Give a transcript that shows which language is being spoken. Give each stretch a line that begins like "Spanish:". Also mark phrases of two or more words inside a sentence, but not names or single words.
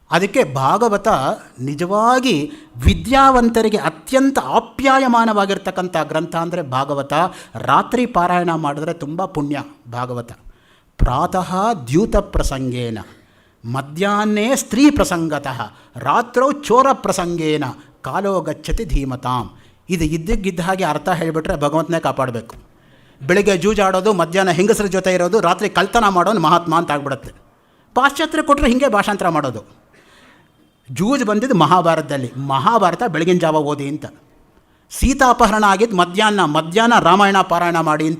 Kannada: ಅದಕ್ಕೆ ಭಾಗವತ ನಿಜವಾಗಿ ವಿದ್ಯಾವಂತರಿಗೆ ಅತ್ಯಂತ ಆಪ್ಯಾಯಮಾನವಾಗಿರ್ತಕ್ಕಂಥ ಗ್ರಂಥ ಅಂದರೆ ಭಾಗವತ. ರಾತ್ರಿ ಪಾರಾಯಣ ಮಾಡಿದ್ರೆ ತುಂಬ ಪುಣ್ಯ.
Sanskrit: ಭಾಗವತ प्रातः द्यूत प्रसङ्गेन, मध्याह्ने स्त्री प्रसङ्गतः, रात्रौ चोर प्रसङ्गेन कालो गच्छति धीमताम्.
Kannada: ಇದು ಇದ್ದಕ್ಕಿದ್ದ ಹಾಗೆ ಅರ್ಥ ಹೇಳಿಬಿಟ್ರೆ ಭಗವಂತನೇ ಕಾಪಾಡಬೇಕು. ಬೆಳಿಗ್ಗೆ ಜೂಜಾಡೋದು, ಮಧ್ಯಾಹ್ನ ಹೆಂಗಸರ ಜೊತೆ ಇರೋದು, ರಾತ್ರಿ ಕಳ್ತನ ಮಾಡೋನು ಮಹಾತ್ಮ ಅಂತ ಆಗ್ಬಿಡುತ್ತೆ. ಪಾಶ್ಚಾತ್ಯ ಕೊಟ್ಟರೆ ಹೀಗೆ ಭಾಷಾಂತರ ಮಾಡೋದು. ಜೂಜ್ ಬಂದಿದ್ದು ಮಹಾಭಾರತದಲ್ಲಿ, ಮಹಾಭಾರತ ಬೆಳಗಿನ ಜಾವ ಓದಿ ಅಂತ. ಸೀತಾಪಹರಣ ಆಗಿದ್ದು ಮಧ್ಯಾಹ್ನ ರಾಮಾಯಣ ಪಾರಾಯಣ ಮಾಡಿ ಅಂತ.